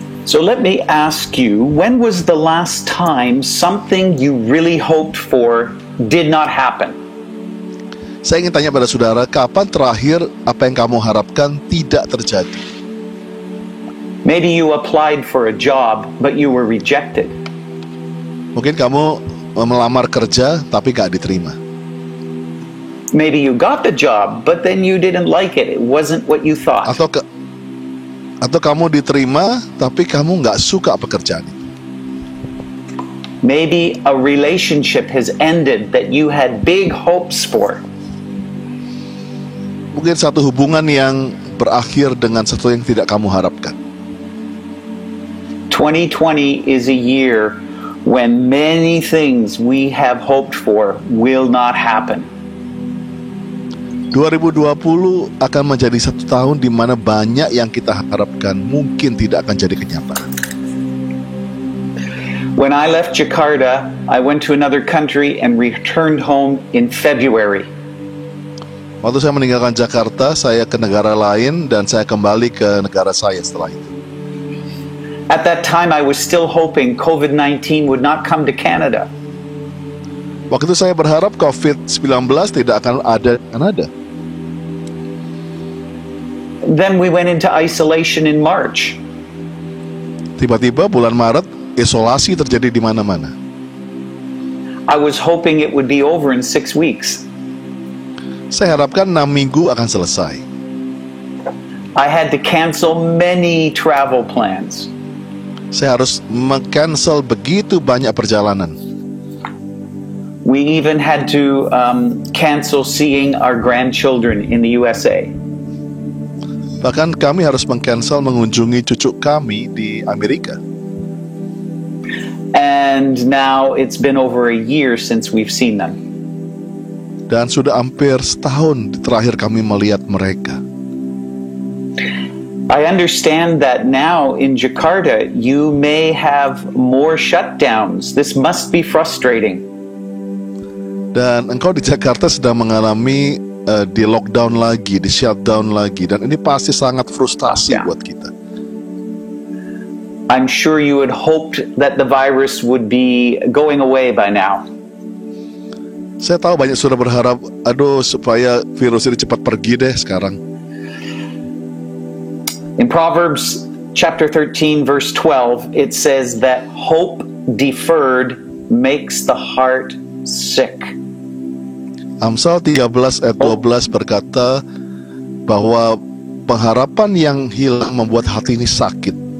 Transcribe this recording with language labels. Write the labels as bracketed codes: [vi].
[en] So let me ask you, when was the last time something you really hoped for did not happen? [id] Saya ingin tanya pada saudara, kapan terakhir apa yang kamu harapkan tidak terjadi? [en] Maybe you applied for a job, but you were rejected. [id] Mungkin kamu melamar kerja, tapi gak diterima. [en] Maybe you got the job, but then you didn't like it. It wasn't what you thought. [id] Atau kamu diterima, tapi kamu gak suka pekerjaan itu. [en] Maybe a relationship has ended that you had big hopes for. [id] Mungkin satu hubungan yang berakhir dengan sesuatu yang tidak kamu harapkan. [en] 2020 is a year when many things we have hoped for will not happen. [id] 2020 akan menjadi satu tahun di mana banyak yang kita harapkan mungkin tidak akan jadi kenyataan. [en] When I left Jakarta, I went to another country and returned home in February. [id] Waktu saya meninggalkan Jakarta, saya ke negara lain dan saya kembali ke negara saya setelah itu. [en] At that time, I was still hoping COVID-19 would not come to Canada. [id] Waktu itu saya berharap COVID-19 tidak akan ada di Kanada. [en] Then we went into isolation in March. [id] Tiba-tiba bulan Maret, isolasi terjadi di mana-mana. [en] I was hoping it would be over in 6 weeks. [id] Saya harapkan 6 minggu akan selesai. [en] I had to cancel many travel plans. [id] Saya harus meng-cancel begitu banyak perjalanan. [en] We even had to cancel seeing our grandchildren in the USA. [id] Bahkan kami harus meng-cancel mengunjungi cucu kami di Amerika. [en] And now it's been over a year since we've seen them. [id] Dan sudah hampir setahun terakhir kami melihat mereka. [en] I understand that now in Jakarta you may have more shutdowns. This must be frustrating. [id] Dan engkau di Jakarta sedang mengalami di lockdown lagi, di shutdown lagi. Dan ini pasti sangat frustasi buat kita. [en] I'm sure you had hoped that the virus would be going away by now. [id] Saya tahu banyak sudah berharap, supaya virus ini cepat pergi deh sekarang. [en] In Proverbs chapter 13 verse 12, it says that hope deferred makes the heart sick. [id] Amsal 13 ayat 12 berkata bahwa pengharapan yang hilang membuat hati ini sakit.